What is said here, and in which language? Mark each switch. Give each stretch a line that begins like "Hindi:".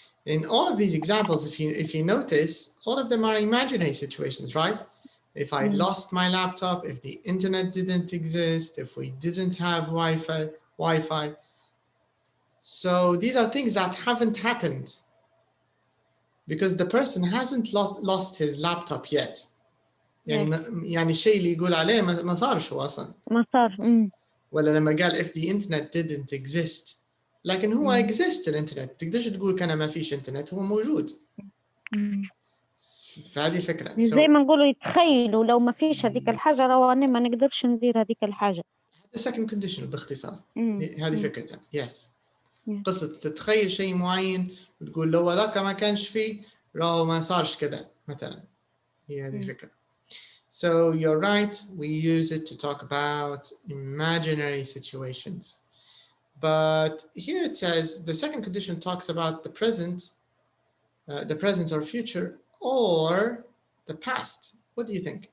English: In all of these examples, if you notice, all of them are imaginary situations, right? If I lost my laptop, if the internet didn't exist, if we didn't have Wi-Fi. So these are things that haven't happened because the person hasn't lost his laptop yet.
Arabic: يعني الشيء اللي يقول عليه ما صارش هو أصلا. ما صار. ولا لما قال
English: if the internet didn't exist.
Arabic: لكن هو exist الانترنت. تقدرش تقول كان ما فيش انترنت، هو موجود. فهذه فكرة. زي ما نقولوا يتخيلوا لو ما فيش هذيك الحاجة رواني ما نقدرش ندير هذيك الحاجة.
English: the second conditional
Arabic: باختصار. هذه مم. فكرتها.
English: Yes. مم.
Arabic: قصة تتخيل شيء معين وتقول لو هذاك ما كانش فيه راهو ما صارش كذا مثلا. هي هذه الفكرة.
English: So you're right, we use it to talk about imaginary situations. But here it says the second condition talks about the present or future or the past. What do you think?